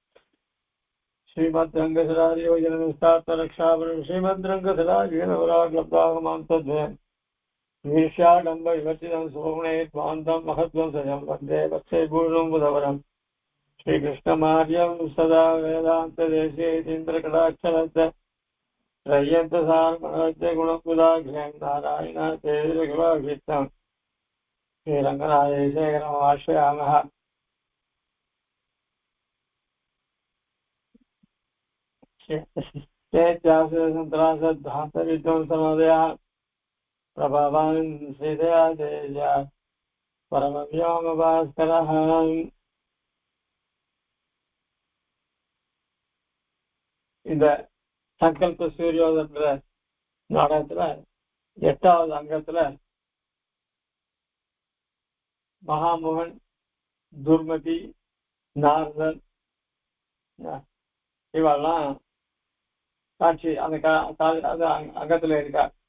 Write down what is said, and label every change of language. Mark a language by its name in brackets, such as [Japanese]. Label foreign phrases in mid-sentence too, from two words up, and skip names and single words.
[Sanskrit] श्रीमद्रङ्गसदारियोगिनस्तात्तरक्षापरं श्रीमद्रङ्गसदारिगणवराग्लब्धागमां तद्वे ईर्ष्याडम्ब विवर्जितं सुगुणैः स्वान्तं महत्त्वं सजं वन्दे वत्से पूर्णं बुधवरम् श्रीकृष्णमार्यं सदा वेदान्तदेशीयतीन्द्रकटाक्षरस्य त्रय्यन्तसारमणस्य गुणमुदाघ्र्यं नारायणाचेतिरखिलाभिष्टं श्रीरङ्गनाथेशेखरमाश्रयामः। चेत्यासंत्रासद्धान्तविध्वंसमोदयः प्रभवान् श्रीदया तेजा परमव्योमभास्करः। [Tamil] இந்த சங்கல்ப சூரியோதயன்ற நாடகத்துல 8வது அங்கத்துல மகாமோகன், துர்மதி, நாரதன் இவெல்லாம் காட்சி அந்த அங்கத்துல இருக்கா.